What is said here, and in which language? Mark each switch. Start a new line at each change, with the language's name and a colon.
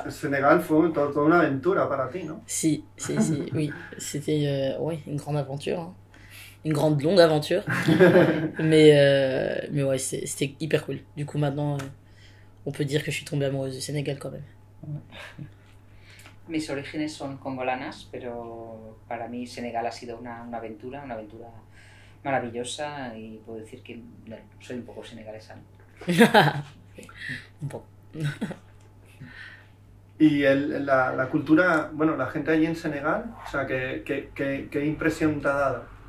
Spanish: Entonces, Senegal fue toda una aventura para ti, ¿no?
French: Si, oui. C'était ouais, une grande aventure. Hein. Une grande, longue aventure. mais ouais, c'était hyper cool. Du coup, maintenant, on peut dire que je suis tombée amoureuse du Sénégal quand même.
Spanish: Mis orígenes son congolanas, pero para mí Senegal ha sido una aventura maravillosa y puedo decir que bueno, soy un poco senegalesa, ¿no? Un poco. Y la cultura, bueno, la gente allí en Senegal, o sea, ¿qué impresión te ha dado?